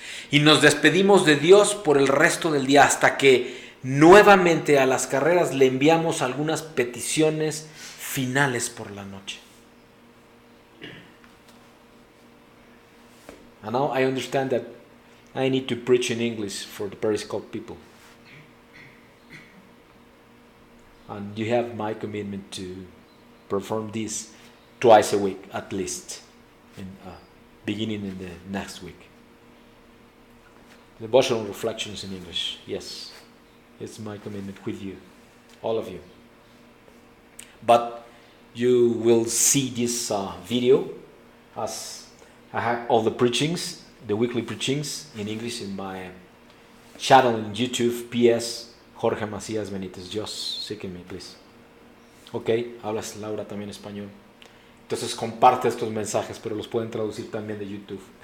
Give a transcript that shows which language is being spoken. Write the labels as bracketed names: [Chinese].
[Spanish] Y nos despedimos de Dios por el resto del día hasta que nuevamente a las carreras le enviamos algunas peticiones finales por la noche. [English] And now I understand that I need to preach in English for the Periscope people. And you have my commitment to perform this twice a week at least, beginning in the next week. Devotional reflections in English. Yes, it's my commitment with you, all of you. But you will see this video as I have all the preachings, the weekly preachings in English in my channel in YouTube, PS Jorge Macías Benítez. Just seeking me, please. [Spanish] Ok, hablas Laura también español. Entonces comparte estos mensajes, pero los pueden traducir también de YouTube.